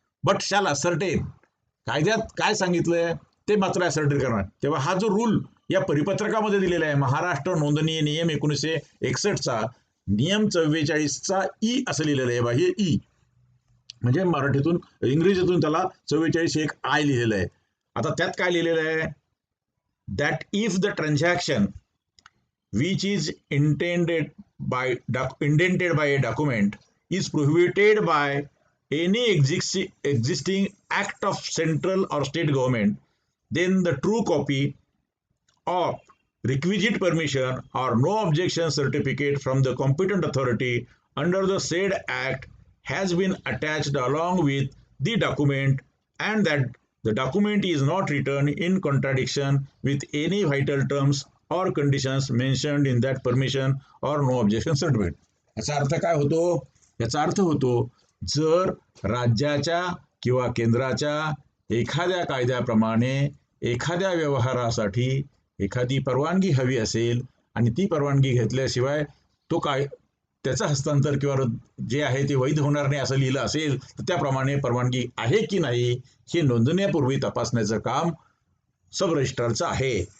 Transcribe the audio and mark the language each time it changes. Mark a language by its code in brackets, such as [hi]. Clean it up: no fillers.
[en] but shall ascertain, [mr] कायद्यात काय सांगितलंय ते मात्र असर्टेन करणार. तेव्हा हा जो रूल या परिपत्रकामध्ये दिलेला आहे, महाराष्ट्र नोंदणी नियम 1961चा नियम 44चा ई असं लिहिलेलं आहे. हे ई म्हणजे मराठीतून इंग्रजीतून त्याला 44(1) लिहिलेलं आहे. आता त्यात काय लिहिलेलं आहे, [en] That if the transaction which is indented by a document is prohibited by any existing act of central or state government, then the true copy of requisite permission or no objection certificate from the competent authority under the said act has been attached along with the document, and that the document is not written in contradiction with any vital terms or conditions mentioned in that permission or no objection certificate. [mr] याचा अर्थ काय होतो? याचा अर्थ होतो, जर राज्याच्या किंवा केंद्राच्या एखाद्या कायद्याप्रमाणे एखाद्या व्यवहारासाठी एखादी परवानगी हवी असेल आणि ती परवानगी घेतल्याशिवाय तो काय त्याचं हस्तांतर किंवा जे आहे ते वैध होणार नाही असं लिहिलं असेल तर त्याप्रमाणे परवानगी आहे की नाही हे नोंदण्यापूर्वी तपासण्याचं काम सब रजिस्ट्रारचं आहे.